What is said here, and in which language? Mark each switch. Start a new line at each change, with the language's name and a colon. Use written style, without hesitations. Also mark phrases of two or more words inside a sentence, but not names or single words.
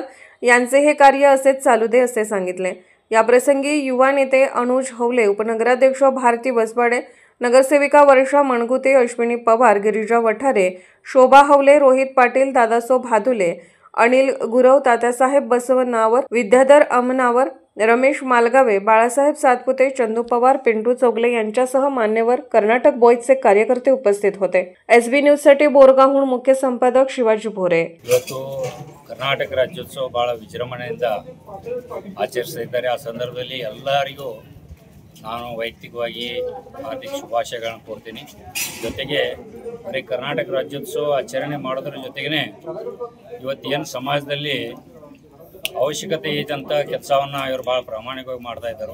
Marathi: यांचे हे कार्य असेच चालू दे असे सांगितले. याप्रसंगी युवा नेते अनुज हवले, उपनगराध्यक्ष भारती बसवाडे, नगरसेविका वर्षा मणगुते, अश्विनी पवार, गिरिजा वठारे, शोभा हवले, रोहित पाटील, दादासो भादुले, अनिल गुरव, तात्यासाहेब बसवनावर, विद्याधर अमनावर, रमेश मालगावे, बाळासाहेब सातपुते, चंदू पवार, पिंटू चौगले यांच्यासह मान्यवर कर्नाटक बॉईजचे कार्यकर्ते उपस्थित होते. SB न्यूज साठी बोरगावहून मुख्य संपादक शिवाजी भोरे.
Kannada: ಕರ್ನಾಟಕ ರಾಜ್ಯೋತ್ಸವ ಬಹಳ ವಿಜೃಂಭಣೆಯಿಂದ ಆಚರಿಸ್ತಾ ಇದ್ದಾರೆ. ಆ ಸಂದರ್ಭದಲ್ಲಿ ಎಲ್ಲರಿಗೂ ನಾನು ವೈಯಕ್ತಿಕವಾಗಿ ಹಾರ್ದಿಕ ಶುಭಾಶಯಗಳನ್ನು ಕೋರ್ತೀನಿ. ಜೊತೆಗೆ ಬರೀ ಕರ್ನಾಟಕ ರಾಜ್ಯೋತ್ಸವ ಆಚರಣೆ ಮಾಡೋದ್ರ ಜೊತೆಗೇ ಇವತ್ತೇನು ಸಮಾಜದಲ್ಲಿ ಅವಶ್ಯಕತೆ ಇದ್ದಂಥ ಕೆಲಸವನ್ನು ಇವರು ಭಾಳ ಪ್ರಾಮಾಣಿಕವಾಗಿ ಮಾಡ್ತಾ ಇದ್ದರು.